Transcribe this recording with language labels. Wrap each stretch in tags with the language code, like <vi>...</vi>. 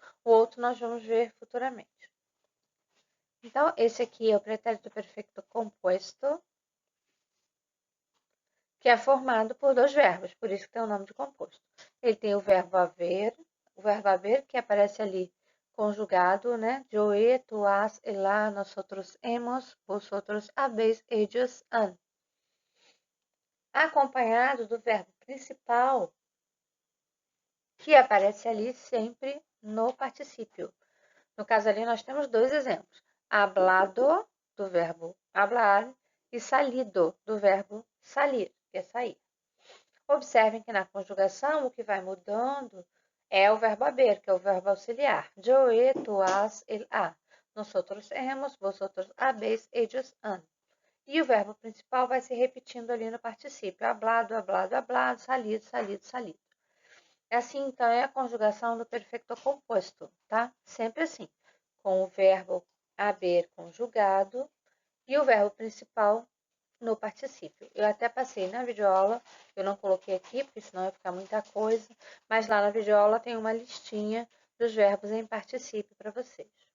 <pt>O outro nós vamos ver futuramente. Então, esse aqui é o pretérito perfeito composto, que é formado por 2 verbos, por isso que tem o nome de composto. Ele tem o verbo haver que aparece ali conjugado, né?</pt> <es>Yo, tu has, el ha, nosotros hemos, vosotros habéis, ellos han.</es> <pt>Acompanhado do verbo principal, que aparece ali sempre no particípio. No caso ali, nós temos 2 exemplos. Hablado, do verbo hablar, e salido, do verbo salir, que é sair. Observem que na conjugação o que vai mudando é o verbo haber, que é o verbo auxiliar.</pt> <es>Yo, tu has, el ha. Nosotros hemos, vosotros habéis, ellos han.</es> <pt>E o verbo principal vai se repetindo ali no particípio.</pt> <es>Hablado, hablado, hablado, salido, salido, salido.</es> <pt>Assim, então, é a conjugação do perfeito composto, tá? Sempre assim, com o verbo haber conjugado e o verbo principal no particípio. Eu até passei na videoaula, eu não coloquei aqui, porque senão ia ficar muita coisa, mas lá na videoaula tem uma listinha dos verbos em particípio para vocês.</pt>